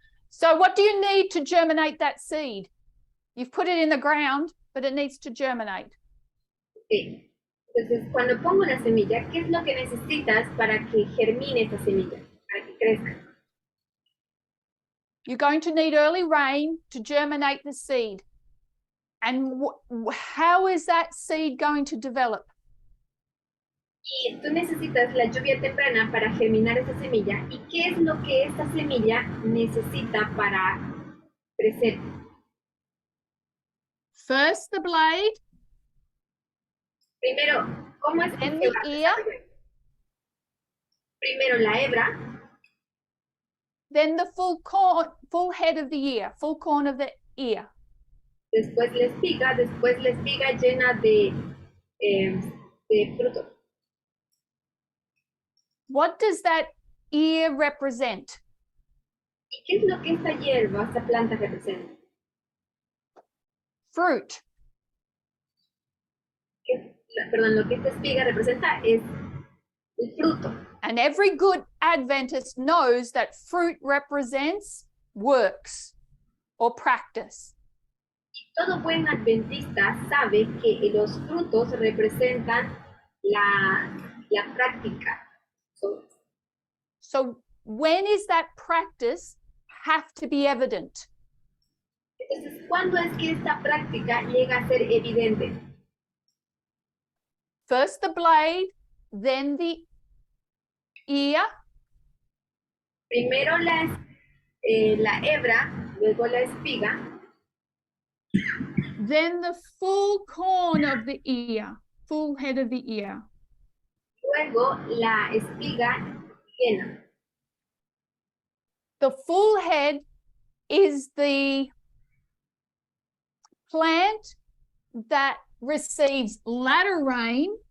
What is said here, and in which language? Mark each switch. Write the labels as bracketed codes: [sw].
[en] So what do you need to germinate that seed? You've put it in the ground, but it needs to germinate. Okay. [es] Entonces, cuando pongo la semilla, ¿qué es lo que necesitas para que germine esa semilla? Para que crezca. [en] You're going to need early rain to germinate the seed. And how is that seed going to develop? [es] Y tú necesitas la lluvia temprana para germinar esa semilla. ¿Y qué es lo que esta semilla necesita para crecer? [en] First the blade. [es] Primero, ¿cómo es que [en] Then [es] se va a [en] ear. [es] desarrollar? Primero la hebra, [en] Then the full head of the ear, full corn of the ear. [es] después la espiga llena de fruto. [en] What does that ear represent? [es] ¿Y qué es lo que esta hierba, esta planta representa? [en] Fruit. [es] Perdón, lo que esta espiga representa es el fruto. [en] And every good Adventist knows that fruit represents works or practice. [es] Y todo buen adventista sabe que los frutos representan la práctica. [en] So when is that practice have to be evident? [es] Entonces, ¿cuándo es que esta práctica llega a ser evidente? [en] First the blade, then the ear. [es] Primero la hebra, luego la espiga, [en] then the full corn of the ear, full head of the ear. [es] luego la espiga llena. [en] The full head is the plant that receives latter rain